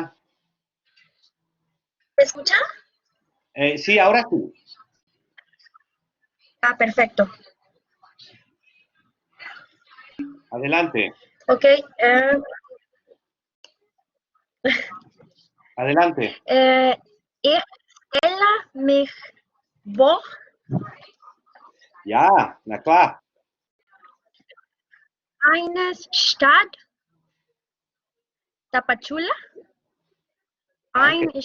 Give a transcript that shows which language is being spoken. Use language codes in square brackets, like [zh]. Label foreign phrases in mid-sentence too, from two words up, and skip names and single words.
[es] ¿Me escucha? sí, ahora tú. Ah, perfecto. Adelante, Ok. adelante. [de] Ich stelle mich vor, Ja, na klar. eine Stadt, Tapachula, ein Danke.